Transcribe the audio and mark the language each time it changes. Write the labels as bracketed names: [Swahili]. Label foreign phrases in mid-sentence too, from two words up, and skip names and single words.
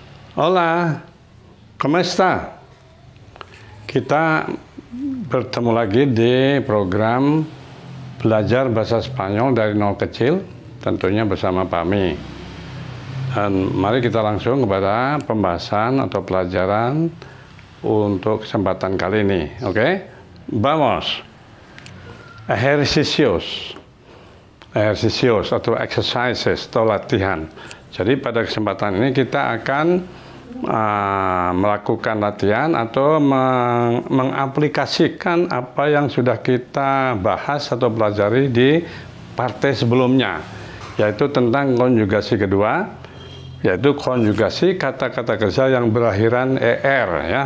[Spanish] Hola, ¿cómo está? [Indonesian] Kita bertemu lagi di program belajar bahasa Spanyol dari nol kecil, tentunya bersama Pak Mi. Dan mari kita langsung kepada pembahasan atau pelajaran untuk kesempatan kali ini. Oke? [Spanish] Vamos. Ejercicios. [Indonesian] Ejercicios atau exercises atau latihan. Jadi pada kesempatan ini kita akan melakukan latihan atau mengaplikasikan apa yang sudah kita bahas atau pelajari di parte sebelumnya, yaitu tentang konjugasi kedua, yaitu konjugasi kata-kata kerja yang berakhiran er, ya.